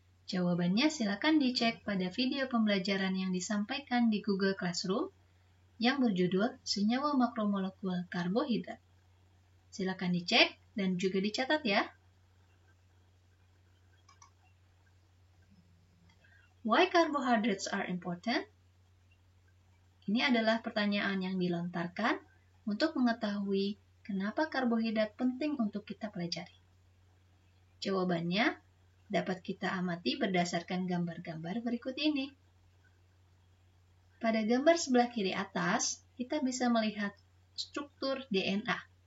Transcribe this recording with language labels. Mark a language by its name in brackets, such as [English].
[Indonesian] Jawabannya silakan dicek pada video pembelajaran yang disampaikan di Google Classroom yang berjudul Senyawa Makromolekul Karbohidrat. Silakan dicek dan juga dicatat ya. [English] Why carbohydrates are important? [Indonesian] Ini adalah pertanyaan yang dilontarkan untuk mengetahui kenapa karbohidrat penting untuk kita pelajari. Jawabannya dapat kita amati berdasarkan gambar-gambar berikut ini. Pada gambar sebelah kiri atas, kita bisa melihat struktur DNA.